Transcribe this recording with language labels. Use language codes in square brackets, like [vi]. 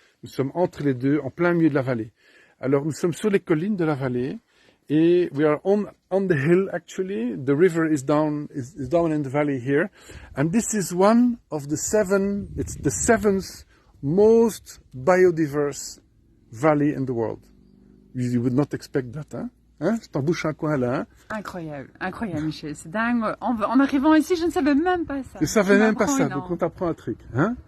[fr] Nous sommes entre les deux, en plein milieu de la vallée. Alors nous sommes sur les collines de la vallée. [en] Et we are on the hill actually. The river is down in the valley here, and this is one of the 7. It's the 7th most biodiverse valley in the world. You would not expect that, hein? [fr] Je t'en bouche un coin là, hein? Incroyable, Michel, c'est dingue. En arrivant ici, je ne savais même pas ça. Je savais même pas ça, donc on t'apprend un truc, hein?